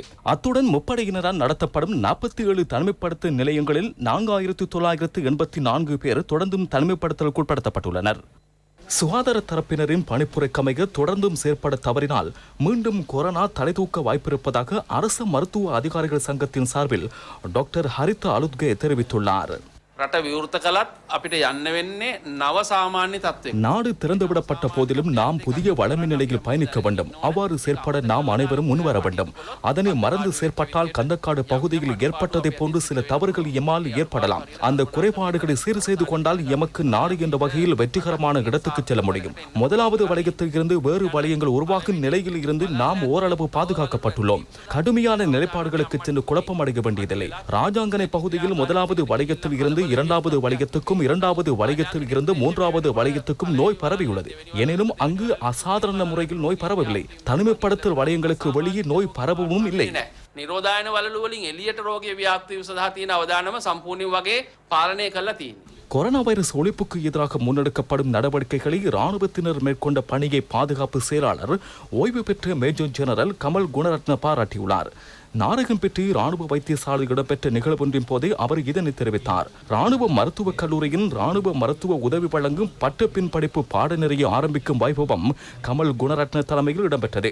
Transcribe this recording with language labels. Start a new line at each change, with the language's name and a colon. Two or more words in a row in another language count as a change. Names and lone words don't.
Tamil: அத்துடன் முப்படையினரால் நடத்தப்படும் 47 தனிமைப்படுத்த நிலையங்களில் 4,984 பேர் தொடர்ந்தும் தனிமைப்படுத்தலுக்கு உட்படுத்தப்பட்டுள்ளனர். சுகாதார தரப்பினரின் பணிப்புரைக்கமைய தொடர்ந்தும் செயற்பட தவறினால் மீண்டும் கொரோனா தலைதூக்க வாய்ப்பிருப்பதாக அரசு மருத்துவ அதிகாரிகள் சங்கத்தின் சார்பில் டாக்டர் ஹரிதா அலுத்கே தெரிவித்துள்ளார்.
Sinhala: රට විවෘත කළත් අපිට යන්න වෙන්නේ නව සාමාන්‍ය තත්ත්වයක.
Tamil: நாடு திறந்துவிடப்பட்ட போதிலும் நாம் புதிய வளமை நிலையில் பயணிக்க வேண்டும். அவ்வாறு செயற்பட நாம் அனைவரும் முன்வர வேண்டும். அதனை மறந்து செயற்பட்டால் கந்தக்காடு பகுதியில் ஏற்பட்டதை போன்று சில தவறுகள் எம்மால் ஏற்படலாம். அந்த குறைபாடுகளை சீர் செய்து கொண்டால் எமக்கு நாடு என்ற வகையில் வெற்றிகரமான இடத்துக்கு செல்ல முடியும். முதலாவது வளையத்தில் இருந்து வேறு வளையங்கள் உருவாகும் நிலையில் இருந்து நாம் ஓரளவு பாதுகாக்கப்பட்டுள்ளோம். கடுமையான நிலைப்பாடுகளுக்கு சென்று குழப்பமடைய வேண்டியதில்லை. ராஜாங்கனை பகுதியில் முதலாவது வளையத்தில் இருந்து இரண்டாவது வளையத்துக்கும் இரண்டாவது வளையத்தில் இருந்து மூன்றாவது வளையத்துக்கும் நோய் பரவியுள்ளது. எனினும் அங்கு அசாதாரண முறையில் நோய் பரவவில்லை. தனிமைப்படுத்தல் வளையங்களுக்கு வெளியே நோய் பரவவும் இல்லை.
Sinhala: නිරෝධායන වලලු වලින් එළියට රෝගය ව්‍යාප්ති සඳහා තියෙන අවදානම සම්පූර්ණයෙන් වගේ පාලනය කරලා තියෙනවා.
Tamil: கொரோனா வைரஸ் ஒழிப்புக்கு எதிராக முன்னெடுக்கப்படும் நடவடிக்கைகளை இராணுவத்தினர் மேற்கொண்ட பணியை பாதுகாப்பு செயலாளர் ஓய்வு பெற்ற மேஜர் ஜெனரல் கமல் குணரத்ன பாராட்டியுள்ளார். நாரகம்பேட்டை ராணுவ வைத்தியசாலையில் இடம்பெற்ற நிகழ்வொன்றின் போதே அவர் இதனை தெரிவித்தார். ராணுவ மருத்துவக் கல்லூரியின் ராணுவ மருத்துவ உதவி வழங்கும் பட்டப்பின் படிப்பு பாடநெறியை ஆரம்பிக்கும் வைபவம் கமல் குணரத்ன தலைமையில் இடம்பெற்றது.